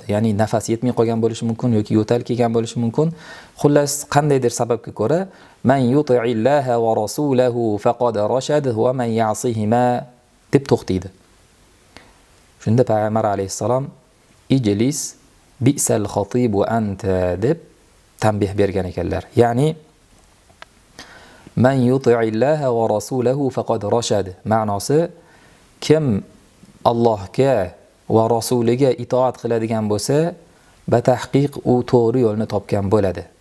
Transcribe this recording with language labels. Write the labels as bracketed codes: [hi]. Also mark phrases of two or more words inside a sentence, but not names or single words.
[uz] Ya'ni nafas yetmay qolgan bo'lishi mumkin yoki yo'tal kelgan bo'lishi mumkin. Xullas qandaydir sababga ko'ra [ar] من يطع الله ورسوله فقد رشد ومن يعصهما [uz] deb to'xtaydi. Shunda Payg'ambar alayhissalom [ar] اجلس بئس الخطيب وأنت [uz] deb tanbih bergan ekanlar. Ya'ni [ar] من يطع الله ورسوله فقد رشد [uz] ma'nosi kim Allohga va rasuliga itoat qiladigan bo'lsa, batahqiq u to'g'ri yo'lni topgan bo'ladi.